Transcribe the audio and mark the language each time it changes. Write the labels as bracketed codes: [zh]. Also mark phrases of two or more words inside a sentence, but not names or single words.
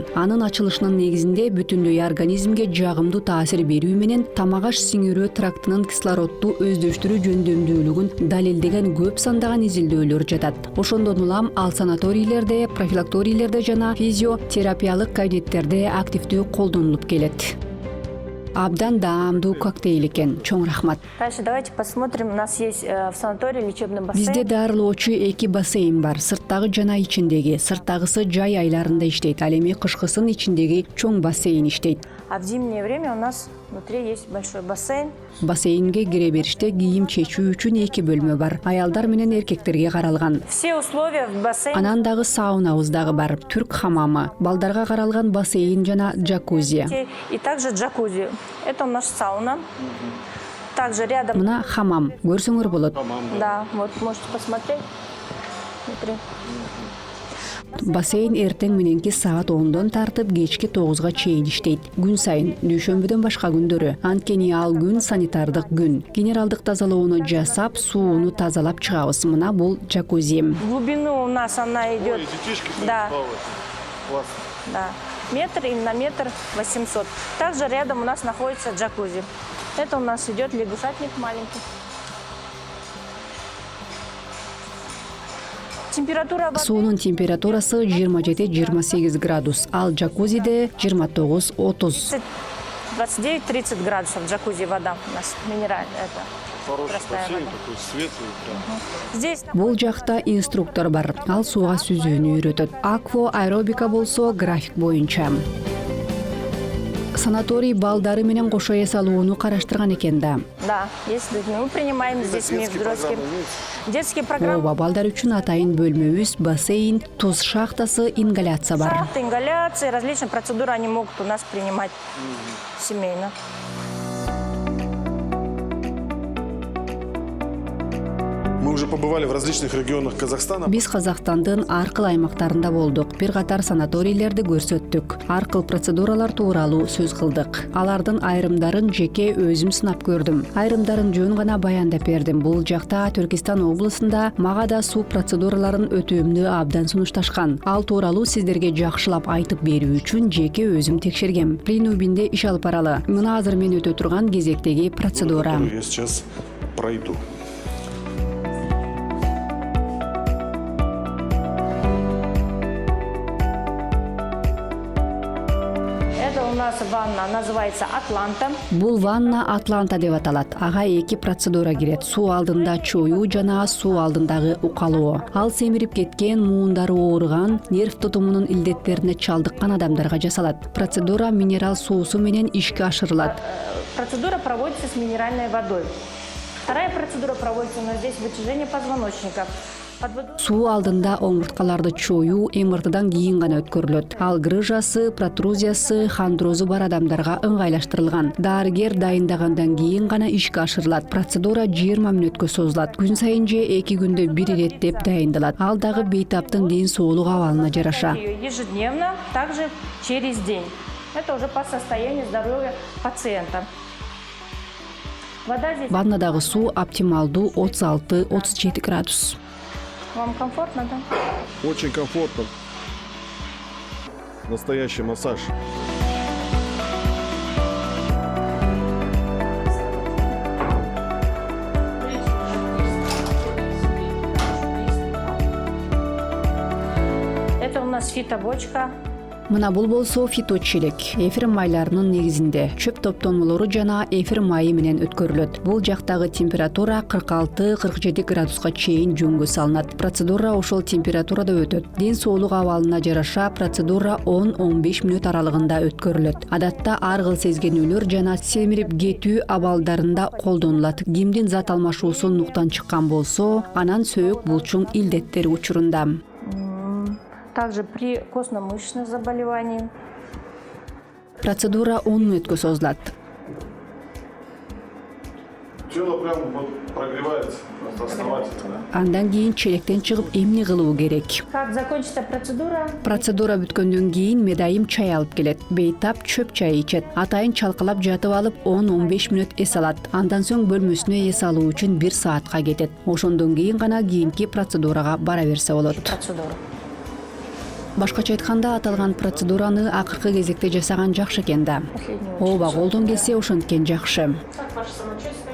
[ky] Анын ачылышынын негизинде бүтүндөй организмге жагымдуу таасир берүү менен тамак аш сиңирөө трактынын кислородду өздөштүрүү жөндөмдүүлүгүн далилдеген көп сандаган изилдөөлөр жатат. Ошондон улам ал санаторийлерде, профилакторийлерде жана физиотерапиялык кабинеттерде активдүү колдонулуп келет. Абдан даамдуу коктейл экен. Чоң рахмат. [ru] Дальше давайте посмотрим. У нас есть в санатории лечебный бассейн. [ky] Бизде дарылоочу 2 бассейн бар. Сырттагы жана ичиндеги. Сырттагысы жай айларында иштейт. Ал эми кышкысын ичиндеги чоң бассейн иштейт. [ru] А в зимнее время у нас внутри есть большой бассейн. [ky] Бассейнге кире бериште кийим чечүү үчүн 2 бөлмө бар. Аялдар менен эркектерге каралган. [ru] Все условия в бассейне. [ky] Анан дагы саунабыз дагы бар. Түрк хамамы, балдарга каралган бассейн жана джакузи. [ru] И также джакузи. Это у нас сауна. Также рядом. [ky] Мына хамам. Көрсөңөр болот. [ru] Да, вот можете посмотреть. Внутри. [ky] Бассейн эртең мененки саат 10дон тартып кечки 9га чейин иштейт. Күн сайын, дүйшөмбүдөн башка күндөрү. Анткени ал күн санитардык күн. Генералдык тазалоону жасап, сууну тазалап чыгабыз. Мына бул джакузи. [ru] Глубину у нас она идет. Детишки Да. Классно. Да. Метр и на метр 800. Также рядом у нас находится джакузи. Это у нас идет лягушатник маленький. Температура воды [ky] Суунун температурасы 27-28 градус, ал джакузиде 29-30. [ru] 29-30 градусов джакузи вода у нас минеральная. Это Хороший простая бассейн, вода. такой светлый. Прям. Здесь [ky] Бул жакта инструктор бар. Ал сууга сүзүүнү үйрөтөт. Акво аэробика болсо график боюнча. Санаторий балдары менен кошо эс алууну караштырган экен да. [ru] да, если мы принимаем с детьми Детские взрослыми. программы имеются? Детские программы. Ооба, балдар үчүн атайын бөлмөбүз, бассейн, туз шахтасы, ингаляция бар. Шахты, ингаляции, различные процедуры они могут у нас принимать семейно. Мы уже побывали в различных регионах Казахстана. [ky] Биз Казакстандын ар кыл аймактарында болдук. Бир катар санаторийлерди көрсөттүк. Ар кыл процедуралар тууралуу сөз кылдык. Алардын айрымдарын жеке өзүм сынап көрдүм. Айрымдарын жөн гана баяндап бердим. Бул жакта Түркистан облусунда мага да суу процедураларын өтүүмдү абдан сунушташкан. Ал тууралуу сиздерге жакшылап айтып берүү үчүн жеке өзүм текшергем. Принубинде иш алып баралы. Мына азыр мен өтө турган кезектеги процедура. [ru] Которую я сейчас пройду. Это у нас ванна, называется Атланта. [ky] Бул ванна Атланта деп аталат. Ага 2 процедура кирет. Суу алдында чоюу жана суу алдындагы укалоо. Ал семирип кеткен, муундары ооруган, нерв тутумунун илдеттерине чалдыккан адамдарга жасалат. Процедура минерал суусу менен ишке ашырылат. [ru] Процедура проводится с минеральной водой. Вторая процедура проводится у нас здесь вытяжение позвоночника. Под водой [ky] Суу алдында омурткаларды чоюу МРТдан кийин гана өткөрүлөт. Ал грыжасы, протрузиясы, хондрозу бар адамдарга ыңгайлаштырылган. Дарыгер дайындагандан кийин гана ишке ашырылат. Процедура 20 мүнөткө созулат. Күн сайын же 2 күндө бир иреттеп дайындалат. Ал дагы бейтаптын ден соолук абалына жараша. [ru] ее ежедневно, также через день. Это уже по состоянию здоровья пациента. Вода здесь. [ky] Ваннадагы суу оптималдуу 36-37 градус. [ru] Вам комфортно, да? Очень комфортно. Настоящий массаж. Это у нас фитобочка. [ky] Мына бул болсо фиточелек. Эфир майларынын негизинде чөп топтонмолору жана эфир майы менен өткөрүлөт. Бул жактагы температура 46-47 градуска чейин жөнгө салынат. Процедура ошол температурада өтөт. Ден соолук абалына жараша процедура 10-15 мүнөт аралыгында өткөрүлөт. Адатта ар кыл сезгенүүлөр жана семирип кетүү абалдарында колдонулат. Кимдин зат алмашуусу нуктан чыккан болсо, анан сөөк булчуң илдеттери учурунда. [ru] Также при костно-мышечных заболеваниях. [ky] Процедура 10 мүнөткө созулат. [ru] Тело прям вот прогревается основательно. [ky] Андан кийин челектен чыгып эмне кылуу керек? [ru] Как закончится процедура? [ky] Процедура бүткөндөн кийин медайым чай алып келет. Бейтап чөп чай ичет. Атайын чалкалап жатып алып 10-15 мүнөт эс алат. Андан соң бөлмөсүнө эс алуу үчүн 1 саатка кетет. Ошондон кийин гана кийинки процедурага бара берсе болот. Процедура. Башкача айтканда аталган процедураны акыркы кезекте жасаган жакшы экен да. Ооба, колдон келсе ошенткен жакшы. [ru] Как ваше самочувствие?